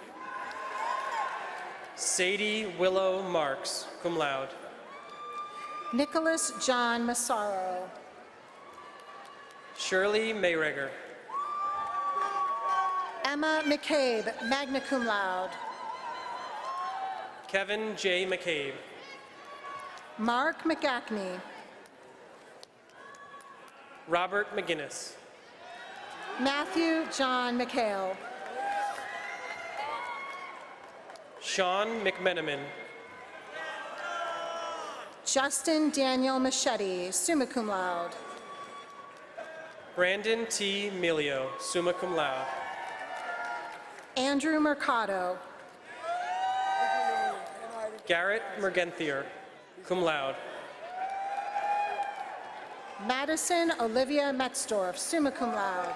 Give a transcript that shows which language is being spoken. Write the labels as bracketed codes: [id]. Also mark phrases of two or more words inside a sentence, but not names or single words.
[en] Sadie Willow Marks, [la] cum laude. [en] Nicholas John Massaro. Shirley Mayregger. Emma McCabe, [la] magna cum laude. [en] Kevin J. McCabe. Mark McGackney. Robert McGinnis. Matthew John McHale. Sean McMenamin. Justin Daniel Machete, [la] summa cum laude. [en] Brandon T. Milio, [la] summa cum laude. [en] Andrew Mercado. Garrett Mergenthier, [la] cum laude. [en] Madison Olivia Metzdorf, [la] summa cum laude.